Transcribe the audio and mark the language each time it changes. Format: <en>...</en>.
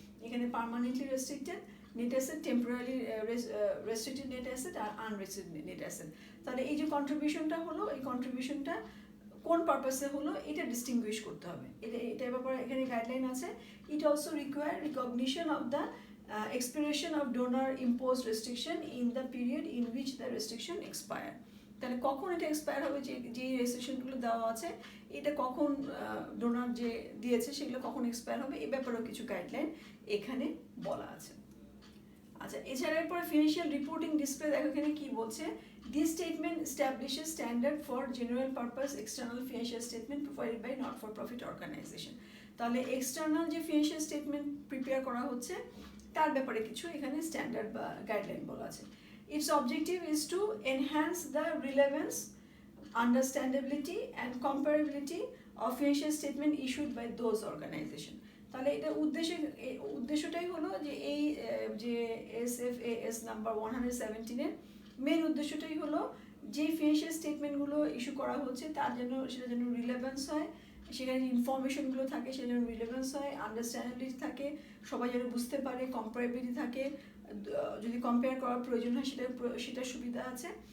<bn>এখানে permanently restricted net asset, temporary restricted net asset আর unrestricted net asset. তাহলে এই যে কন্ট্রিবিউশনটা হলো, এই কন্ট্রিবিউশনটা কোন পারপাসে হলো এটা ডিস্টিংগুইশ করতে হবে। এটা ব্যাপারে এখানে গাইডলাইন আছে।</bn> <en>It also require recognition of the expiration of donor imposed restriction in the period in which the restriction expire.</en> <bn>তাহলে কখন এটা এক্সপায়ার হবে, যে রেস্ট্রিকশনগুলো দেওয়া আছে এটা কখন ডোনার যে দিয়েছে সেগুলো কখন এক্সপায়ার হবে, এই ব্যাপারেও কিছু গাইডলাইন এখানে বলা আছে। আচ্ছা, এছাড়া এরপরে ফিনান্সিয়াল রিপোর্টিং ডিসপ্লে দেখো এখানে কি বলছে,</bn> <en>This statement establishes standard for general purpose external financial statement provided by not for profit organisation.</en> <bn>তাহলে এক্সটার্নাল যে ফিনান্সিয়াল স্টেটমেন্ট প্রিপেয়ার করা হচ্ছে তার ব্যাপারে কিছু এখানে স্ট্যান্ডার্ড বা গাইডলাইন বলা আছে।</bn> <en>Its objective is to enhance the relevance, understandability and comparability of financial statement issued by those organization.</en> <bn>তাহলে এটা উদ্দেশ্যটাই হলো যে এই যে SFAS নাম্বার 117 এর মেন উদ্দেশ্যটাই হলো যে ফিনান্সিয়াল স্টেটমেন্টগুলো ইস্যু করা হচ্ছে তার জন্য সেটা যেন রিলেভেন্স হয়, সেখানে যে ইনফরমেশনগুলো থাকে সেটা যেন রিলেভেন্স হয়, আন্ডারস্ট্যান্ডেবিলিটি থাকে, সবাই যেন বুঝতে পারে, কম্পারেবিলিটি থাকে, যদি কম্পেয়ার করার প্রয়োজন হয় সেটার সুবিধা আছে।</bn>